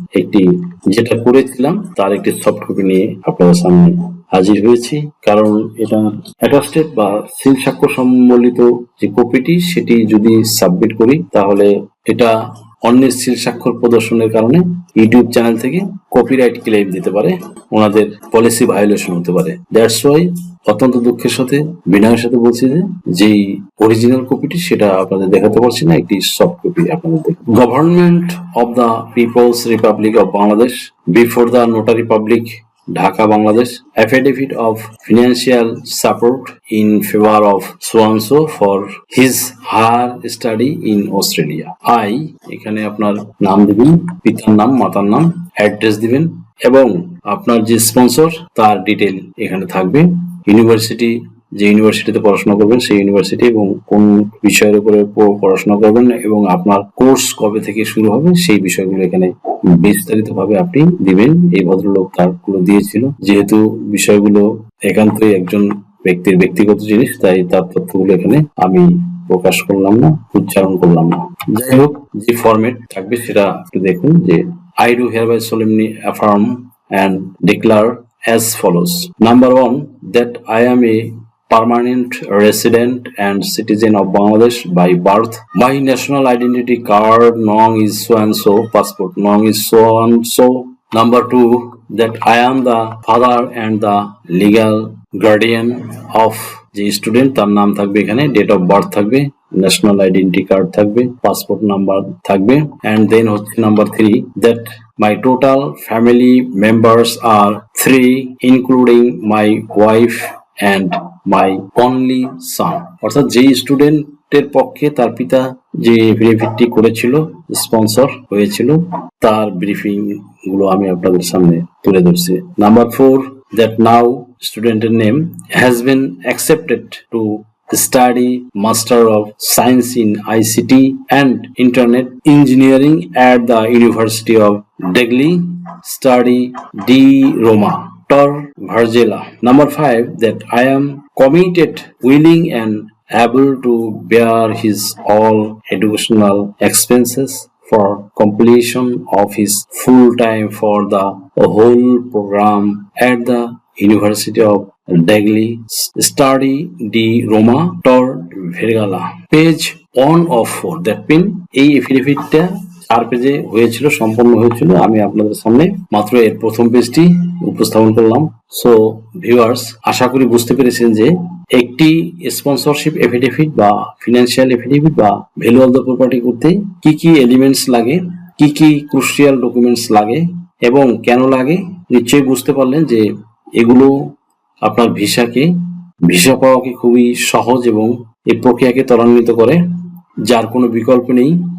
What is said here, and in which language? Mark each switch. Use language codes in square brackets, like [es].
[bn] একটি যেটা করেছিলাম তার একটি সফট কপি নিয়ে আপনাদের সামনে হাজির হয়েছি, কারণ এটা অ্যাটাস্টেড বা সিল স্বাক্ষর সম্বলিত যে কপিটি সেটি যদি সাবমিট করি তাহলে এটা অন্যের সিল স্বাক্ষর প্রদর্শনের কারণে ইউটিউব চ্যানেল থেকে কপিরাইট ক্লেম দিতে পারে, ওনাদের পলিসি ভায়োলেশন হতে পারে। [en] that's why [bn] অত্যন্ত দুঃখের সাথে বিনয়ের সাথে বলছি যে যেই অরিজিনাল কপিটি সেটা আপনাদের দেখাতে পারছি না, একটি সফট কপি আপনাদের দেখুন। [en] Government of the people's republic of Bangladesh before the notary public Dhaka, Bangladesh. Affidavit of financial support in favor of so-and-so for his higher study in Australia. [bn] I এখানে আপনার নাম দিবেন, পিতার নাম, মাতার নাম, অ্যাড্রেস দিবেন এবং আপনার যে স্পন্সর তার ডিটেল এখানে থাকবে। ইউনিভার্সিটি, যে ইউনিভার্সিটিতে পড়াশোনা করবেন সেই ইউনিভার্সিটি এবং কোন বিষয়ের উপরে পড়াশোনা করবেন এবং আপনার কোর্স কবে থেকে শুরু হবে সেই বিষয়গুলো এখানে বিস্তারিতভাবে আপনি দিবেন। এই ভদ্রলোক তারগুলো দিয়েছিল। যেহেতু বিষয়গুলো একান্তই একজন ব্যক্তির ব্যক্তিগত জিনিস, তাই তার তথ্যগুলো এখানে আমি প্রকাশ করলাম না, উচ্চারণ করলাম না। যাই হোক, যে ফরম্যাট থাকবে সেটা একটু দেখুন। [en] যে I do hereby solemnly affirm and declare as follows. Number 1, that I am a permanent resident and citizen of Bangladesh by birth. My national identity card nong is so and so, passport nong is so and so. Number 2, that I am the father and the legal guardian of [bn] যে student, তার নাম থাকবে এখানে, date of birth থাকবে, national identity card থাকবে, passport number থাকবে। [en] And then হচ্ছে number 3, that my total family members are 3 including my wife and my only son. [bn] অর্থাৎ যেই স্টুডেন্টের পক্ষে তার পিতা যে এফিডেভিটটি করেছিল, স্পন্সর হয়েছিল, তার ব্রিফিং গুলো আমি আপনাদের সামনে তুলে ধরছি। [en] নাম্বার 4, that now student name has been accepted to study Master of Science in ICT and Internet Engineering at the University of Delhi, study D. Roma, Tor Vargela. Number 5, that I am committed, willing and able to bear his all educational expenses for completion of his full time for the whole program at the University of Delhi, study D. Roma, Tor Vergala. Page 1 of 4. That mean [bn] এই এফিডেভিটটা 4 পেজে হয়েছিল, সম্পন্ন হয়েছিল। আমি আপনাদের সামনে মাত্র এর প্রথম পেজটি উপস্থাপন করলাম। সো ভিউয়ার্স, আশা করি বুঝতে পেরেছেন যে একটি স্পন্সরশিপ এফিডেভিট বা ফিনান্সিয়াল এফিডেভিট বা ভ্যালু অফ দ্য প্রপার্টি করতে কি কি এলিমেন্টস লাগে, কি কি ক্রুশিয়াল ডকুমেন্টস লাগে এবং কেন লাগে, নিশ্চয়ই বুঝতে পারলেন যে এগুলো আপনার ভিসা পাওয়াকে খুবই সহজ এবং এই প্রক্রিয়াকে ত্বরান্বিত করে, যার কোনো বিকল্প নেই।